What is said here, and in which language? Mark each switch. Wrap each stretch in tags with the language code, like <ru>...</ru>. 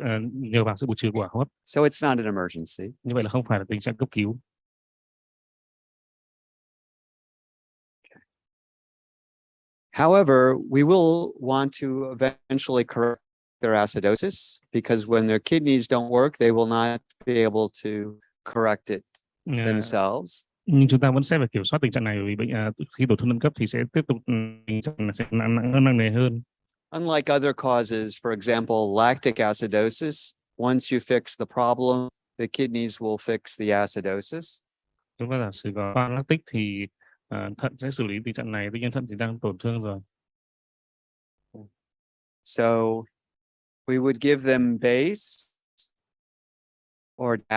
<vi>Nhờ vào sự bù trừ của hô hấp.</vi> <en>So it's not an emergency.</en> <vi>Như vậy là không phải là tình trạng cấp cứu.</vi> <en>However, we will want to eventually correct their acidosis because when their kidneys don't work, they will not be able to correct it themselves.</en> <vi>Nhưng chúng ta vẫn sẽ phải kiểm soát tình trạng này vì khi tổn thương nâng cấp thì sẽ tiếp tục tình trạng này sẽ nặng nề hơn.</vi> <en>Unlike other causes, for example, lactic acidosis, once you fix the problem, the kidneys will fix the acidosis.</en> <vi>Chúng ta giả sử có lactic thì thận sẽ xử lý tình trạng này, tuy nhiên thận thì đang tổn thương rồi.</vi> <en>So we would give them base or</en>